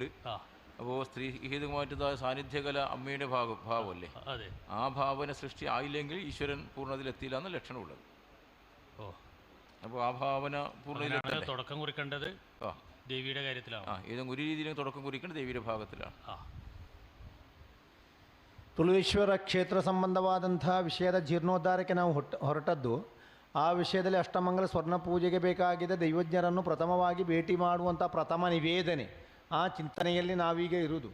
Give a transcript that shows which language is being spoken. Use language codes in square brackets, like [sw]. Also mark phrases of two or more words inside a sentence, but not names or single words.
[ml] അപ്പോൾ സ്ത്രീ ഹേതുമായിട്ട് സാന്നിധ്യകല അമ്മയുടെ ഭാവമല്ലേ? അതെ. ആ ഭാവന സൃഷ്ടി ആയില്ലെങ്കിൽ ഈശ്വരൻ പൂർണ്ണതയിലെത്തിയില്ല എന്ന ലക്ഷണമുള്ളത്. അപ്പോൾ ആ ഭാവന പൂർണ്ണതയിൽ തുടക്കം കുറിക്കേണ്ടത് ദേവിയുടെ കാര്യത്തിലാണ്. ഏതെങ്കിലും ഒരു രീതിയിലും തുടക്കം കുറിക്കേണ്ടത് ദേവിയുടെ ಭಾಗത്തിലാണ്. [kn] ತುಳುವೇಶ್ವರ ಕ್ಷೇತ್ರ ಸಂಬಂಧವಾದಂಥ ವಿಷಯದ ಜೀರ್ಣೋದ್ಧಾರಕ್ಕೆ ನಾವು ಹೊರಟದ್ದು. ಆ ವಿಷಯದಲ್ಲಿ ಅಷ್ಟಮಂಗಲ ಸ್ವರ್ಣ ಪೂಜೆಗೆ ಬೇಕಾಗಿದ್ದ ದೈವಜ್ಞರನ್ನು ಪ್ರಥಮವಾಗಿ ಭೇಟಿ ಮಾಡುವಂಥ ಪ್ರಥಮ ನಿವೇದನೆ, ಆ ಚಿಂತನೆಯಲ್ಲಿ ನಾವೀಗ ಇರುವುದು.